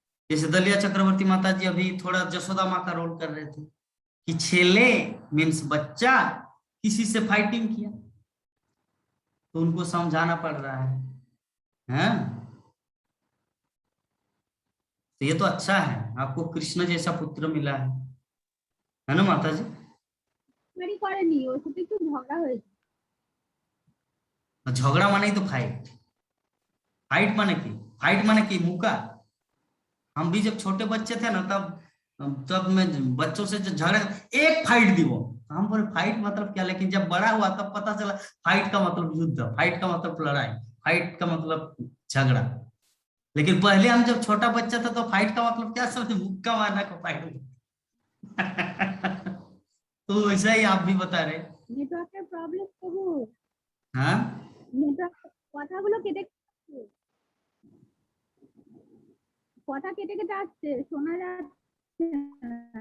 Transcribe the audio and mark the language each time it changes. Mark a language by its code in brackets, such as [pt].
[hi] जैसे दलिया चक्रवर्ती माता जी अभी थोड़ा जसोदा माँ का रोल कर रहे थे कि छेले मीन्स बच्चा किसी से फाइटिंग किया तो उनको समझाना पड़ रहा है। तो ये तो अच्छा है, आपको कृष्ण जैसा पुत्र मिला है ना माता जी? मेरी करेनी, [bn] ওর সাথে একটু ঝগড়া হয়েছে। [hi] झगड़ा माने तो फाइट, फाइट माने की मुका। हम भी जब छोटे बच्चे थे ना, तब मैं बच्चों से झगड़ा, एक फाइट दी वो, हम बोले फाइट मतलब क्या, लेकिन जब बड़ा हुआ तब पता चला फाइट का मतलब युद्ध, फाइट का मतलब लड़ाई, फाइट का मतलब झगड़ा। लेकिन पहले हम जब छोटा बच्चा था तो फाइट का मतलब क्या समझे, मुक्का मारना को फाइट। तो वैसा ही आप भी बता रहे। [bn] নেটওয়ার্কের প্রবলেম প্রভু। [hi] हाँ, [bn] নেটওয়ার্ক কথাগুলো কেটে কথা কেটে কেটে আসছে, শোনা যাচ্ছে না।